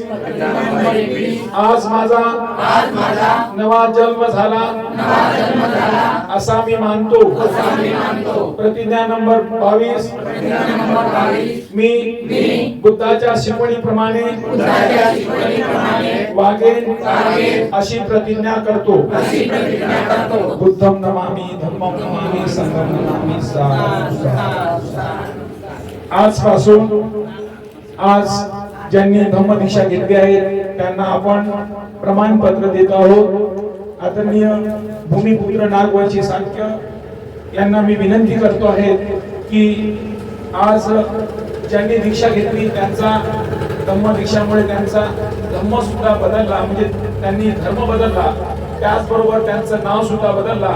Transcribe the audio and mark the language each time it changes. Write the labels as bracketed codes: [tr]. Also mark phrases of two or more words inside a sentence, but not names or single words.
[mr] आज माझा नवा जन्म झाला असा मी मानतो. प्रतिज्ञा नंबर 22. मी बुद्धाच्या शिकवणीप्रमाणे वागेन अशी प्रतिज्ञा करतो. [pi] बुद्धं नमामि, धम्मं नमामि, संघं नमामि. [mr] आजपासून आज ज्यांनी धम्मदीक्षा घेतली आहे त्यांना आपण प्रमाणपत्र देत आहोत. आदरणीय भूमिपुत्र नागवंशी सांख्य यांना मी विनंती करतो आहे की आज ज्यांनी दीक्षा घेतली त्यांचा धम्मदीक्षामुळे त्यांचा धम्म सुद्धा बदलला, म्हणजे त्यांनी धर्म बदलला, त्याचबरोबर त्यांचं नाव सुद्धा बदलला.